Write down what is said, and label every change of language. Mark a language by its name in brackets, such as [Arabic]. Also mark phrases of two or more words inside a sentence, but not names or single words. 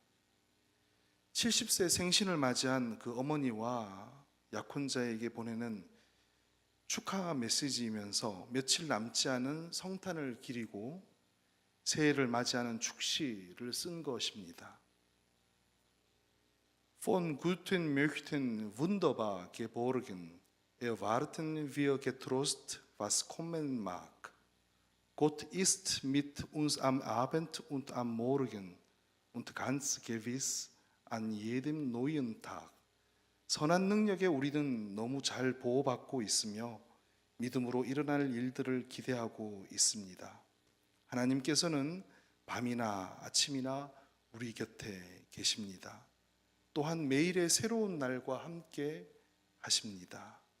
[Korean] 70세 생신을 맞이한 그 어머니와 약혼자에게 보내는 축하 메시지이면서 며칠 남지 않은 성탄을 기리고 새해를 맞이하는 축시를 쓴 것입니다. [German] Von guten Möchten wunderbar geborgen, erwarten wir getrost, was kommen mag. Gott ist mit uns am Abend und am Morgen und ganz gewiss an jedem neuen Tag. [Korean] 선한 능력에 우리는 너무 잘 보호받고 있으며 믿음으로 일어날 일들을 기대하고 있습니다. 하나님께서는 밤이나 아침이나 우리 곁에 계십니다. 또한 매일의 새로운 날과 함께 하십니다.